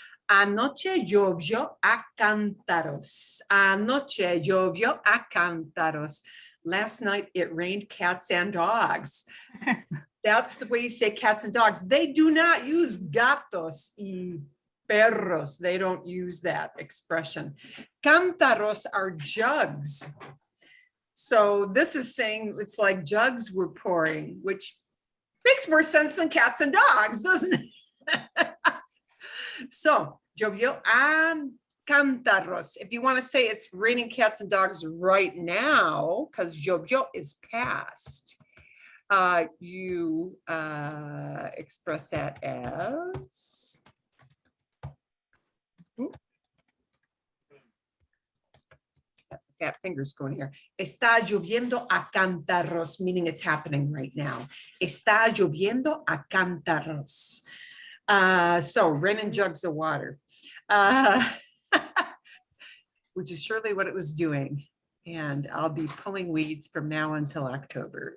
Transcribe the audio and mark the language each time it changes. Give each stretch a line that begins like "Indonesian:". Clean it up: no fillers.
Spanish: Anoche llovió a cántaros. Anoche llovió a cántaros.
English: Last night it rained cats and dogs. That's the way you say cats and dogs. They do not use
Spanish: gatos y perros.
English: They don't use that expression. Cántaros are jugs. So this is saying it's like jugs were pouring, which makes more sense than cats and dogs, doesn't it?
Spanish: So, llovió a cántaros.
English: If you want to say it's raining cats and dogs right now, because llovió is past, you express that as, got fingers going here.
Spanish: Está lloviendo a cántaros,
English: meaning it's happening right now.
Spanish: Está lloviendo a cántaros.
English: So raining jugs of water, which is surely what it was doing. And I'll be pulling weeds from now until October.